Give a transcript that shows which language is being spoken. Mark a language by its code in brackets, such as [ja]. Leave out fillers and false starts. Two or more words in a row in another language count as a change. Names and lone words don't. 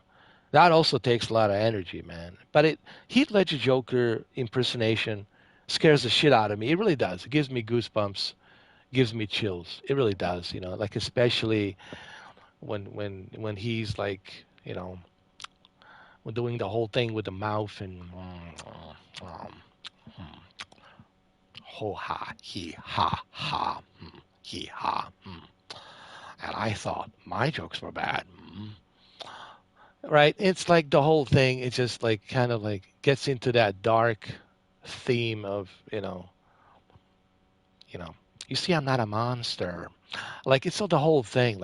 [en] That also takes a lot of energy, man. But Heath Ledger Joker impersonation scares the shit out of me. It really does. It gives me goosebumps, gives me chills. It really does. Like especially when he's like, when doing the whole thing with the mouth and ho ha he ha ha he ha. And I thought my jokes were bad. Right? It's like the whole thing. It just like kind of like gets into that dark theme of you know. You see, I'm not a monster. Like it's not the whole thing.